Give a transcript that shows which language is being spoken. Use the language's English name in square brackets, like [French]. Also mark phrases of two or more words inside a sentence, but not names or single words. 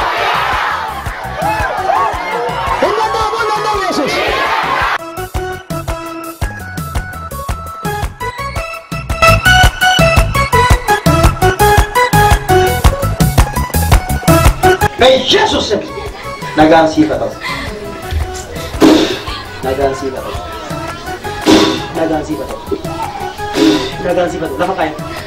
[English] In the name of Jesus. Jesus. [Oromo] Nagaan sifa to. Nagaan sifa to. Nagaan sifa to. Nagaan sifa to. Lafa kaya.